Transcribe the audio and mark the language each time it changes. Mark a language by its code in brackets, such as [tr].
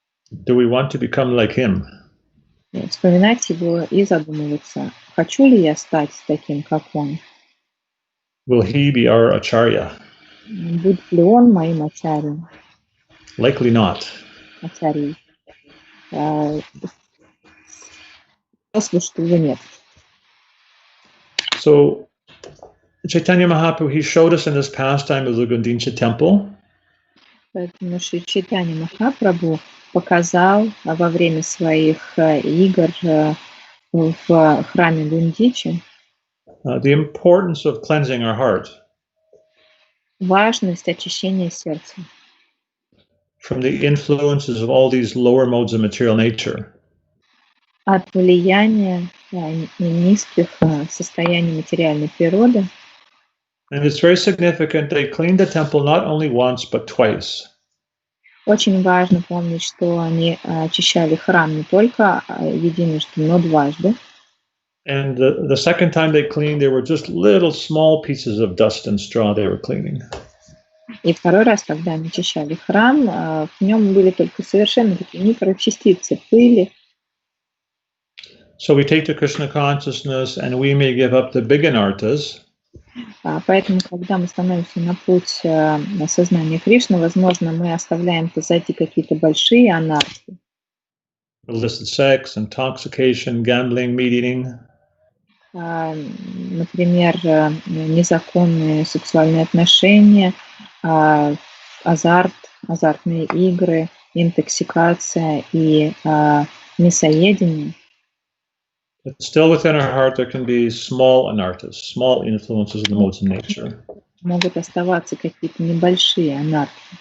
[en] Do we want to become like him? [ru] Вспоминать его и задумываться, хочу ли я стать таким, как он? [en] Will he be our acharya? [ru] Будет ли он моим ачарьей? [en] Likely not. [ru] Ачарьей. Если что его нет. [en] So Chaitanya Mahaprabhu, he showed us in this pastime of the Gundicha temple. [ru] Поэтому Шри Чайтанья Махапрабху показал во время своих игр в храме Гундичи [en] The importance of cleansing our heart [ru] важность очищения сердца [en] from the influences of all these lower modes of material nature. [ru] От влияния низких состояний материальной природы. [en] And it's very significant they cleaned the temple not only once but twice. [ru] Очень важно помнить, что они очищали храм не только единожды, но дважды. [en] And the second time they cleaned, there were just little small pieces of dust and straw they were cleaning. [ru] И второй раз, когда они очищали храм, в нем были только совершенно такие микрочастицы пыли. [en] So we take the Krishna consciousness and we may give up the big anarthas. [ru] Поэтому, когда мы становимся на путь осознания Кришны, возможно, мы оставляем позади какие-то большие анархи. [en] Illicit sex, intoxication, gambling, meat eating. [ru] Например, незаконные сексуальные отношения, азартные игры, интоксикация и мясоедение. [en] But still within our heart there can be small anarthas, small influences of the modes of nature. [ru] Могут оставаться какие-то небольшие анархи.